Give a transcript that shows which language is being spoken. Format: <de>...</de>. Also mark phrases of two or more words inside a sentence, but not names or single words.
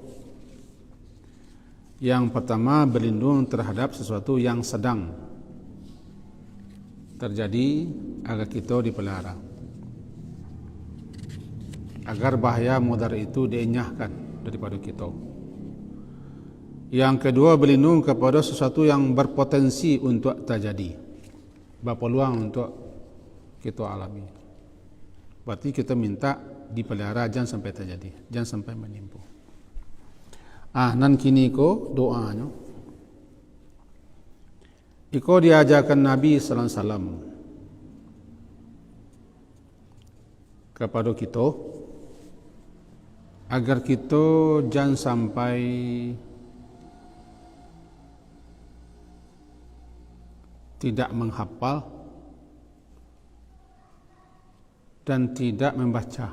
<id>Yang pertama, berlindung terhadap sesuatu yang sedang terjadi agar kita dipelihara, agar bahaya mudarat itu dienyahkan daripada kita. Yang kedua, berlindung kepada sesuatu yang berpotensi untuk terjadi, berpeluang untuk kita alami. Berarti kita minta dipelihara jangan sampai terjadi, jangan sampai menimpa.</id> <min>Nan kini ko doanya.</min> <id>Iko diajarkan Nabi</id> <ar>صلى الله عليه وسلم</ar> <id>kepada kita agar kita jangan sampai tidak menghafal dan tidak membaca.</id>